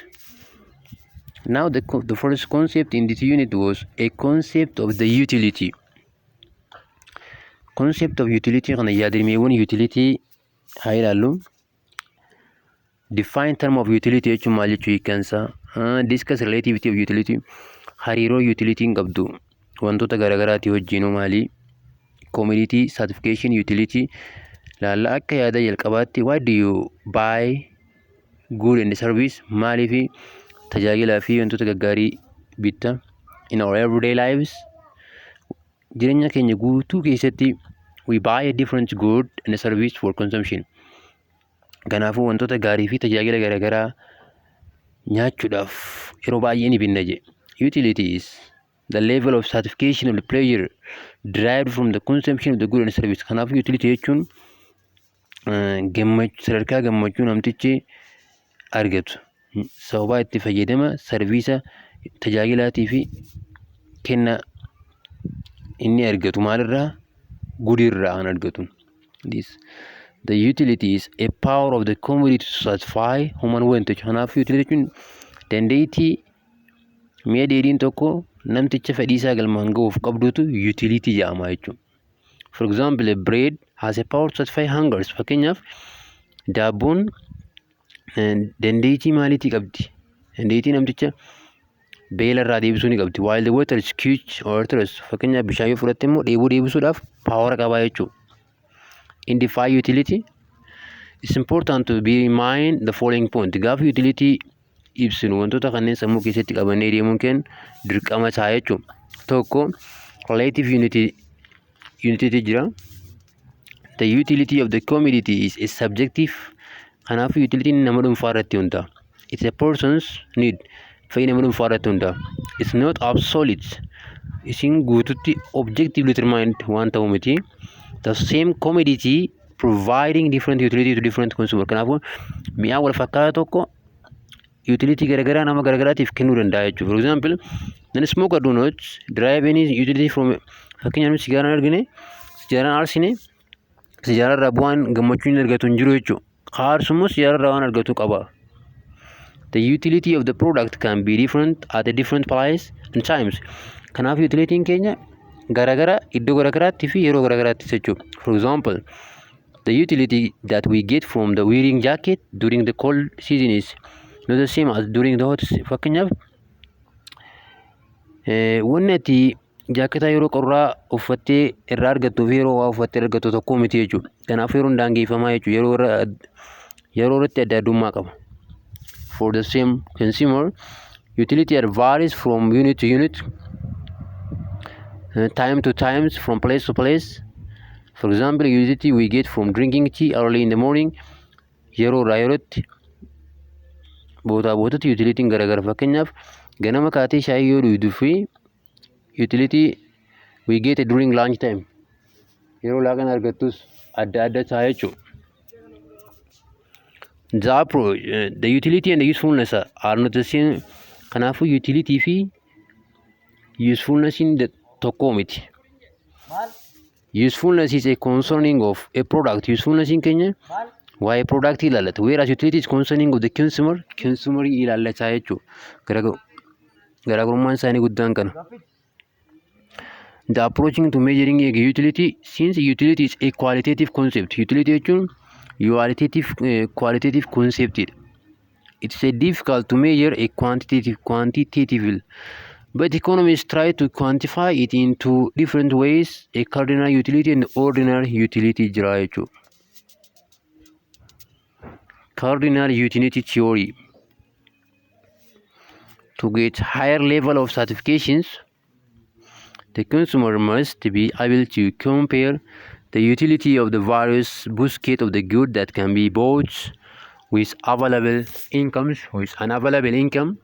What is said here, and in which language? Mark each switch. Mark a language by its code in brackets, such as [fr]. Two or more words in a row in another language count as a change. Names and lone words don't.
[en] Now the first concept in this unit was a concept of the utility. Concept of utility [om] kana yaadrimeewwan utility haa ilaallu. [en] Define term of utility [om] jechuun maal jechuu hiikkansa. [en] Discuss relativity of utility. [om] Hariiroo utilitiin qabdu wantoota garaagaraati wajjinuu maali? [en] Commodity certification utility [om] laalla akka yaada jalqabaatti [en] why do you buy good and service [om] maaliifi tajaajilaa fi wantoota gaggaarii bitta [en] in our everyday lives. [om] Jireenya keenya guutuu keessatti [en] we buy a different good and a service for consumption. [om] Kanaafuu wantoota gaarii fi tajaajila garaagaraa nyaachuudhaaf yeroo baay'ee ni binna jedhe. [en] Utility is the level of satisfaction of the pleasure derived from the consumption of the good and service. [om] Kanaafuu utility jechuun sadarkaa gammachuu namtichi argatu sababa itti fayyadama sarviisa tajaajilaatii fi kenna inni argatu maalirraa gudirraa an argatu. [en] The utility is a power of the commodity to satisfy human want. [om] Kanaafuu utility jechuun dandeettii mi'a dheedhiin tokko namticha fedhiisaa galmaan ga'uuf qabdutu utility jedhama jechuudha. [en] For example, bread has a power to satisfy hunger. [om] Fakkeenyaaf daabboon dandeettii maaliitii qabdi? Dandeettii namticha beelarraa deebisuu ni qabdi. [en] While the water is quench or thirst. [om] Fakkeenyaaf bishaan yoo fudhatte immoo dheebuu deebisuudhaaf paawara qabaa jechuudha. [en] In define utility, it's important to be in mind the following point. [om] Gaafa utility ibsinu wantoota kanneen sammuu keessatti qabannee deemuun keenya dirqama ta'a jechuudha. Tokko [en] relative unity [om] jira. [en] The utility of the commodity is subjective. [om] Kanaafuu utility nama dhuunfaa irratti hundaa'a. [en] It's a person's need. [om] Fayyii nama dhuunfaa irratti hundaa'a. [en] It's not absolute. [om] Isin guututti [en] objectively determined [om] waan ta'u miti. [en] The same commodity providing different utility to different consumer. [om] Kanaafuu mi'a wal fakkaataa tokko utility garaagaraa nama garaagaraatiif kennuu danda'a jechuudha. [en] For example, non-smoker do not derive any utility from [om] fakkeenyaaf sigaaraan argine sigaaraan aarsine sigaararraa bu'aan gammachuu hin argatu hin jiru jechuudha. Aarsummoo sigaararraa waan argatu qaba. [en] the utility of the product can be different at a different place and times. [om] Kanaaf utilitiin keenya garagara iddoo garagaraatti fi yeroo garagaraatti jechuudha. [en] For example, the utility that we get from the wearing jacket during the cold season is not the same as during the hot season. [om] Fakkeenyaaf wanni ati jaakketaa yeroo qorraa uffattee irraa argattuu fi yeroo waa uffattee argattu tokko miti jechuudha. Kanaaf yeroon daangeffamaa jechuudha. Yeroo irratti adda addummaa qaba. [en] For the same consumer, utility varies from unit to unit, time to times, from place to place. For example, utility we get from drinking tea early in the morning. [om] Yeroo irraa yerootti bootatti utilitiin garagara. Fakkeenyaaf ganama kaatee shaayii yoo dhugduu fi [en] utility we get during lunch time. [om] Yeroo laaqana argattus adda adda ta'a jechuudha. [en] The utility and the usefulness are not the same. [om] Kanaafuu utility fi usefulness in the tokko miti. [en] Usefulness is a concerning of a product. [om] Usefulness in keenya waa'ee product ilaallata. [en] Whereas utility is concerning of the consumer [om] ilaallata jechuudha. Garaagarummaan isaanii guddaan kana. [en] The approaching to measuring a utility, since utility is a qualitative concept. [om] Utility jechuun [en] qualitative concept. It's a difficult to measure a quantitatively, but economists try to quantify it into different ways. A cardinal utility and ordinary utility [om] jira jechuudha. [en] Cardinal utility theory. To get higher level of certifications, the consumer must be able to compare the utility of the various baskets of the good that can be bought with available incomes, with unavailable income.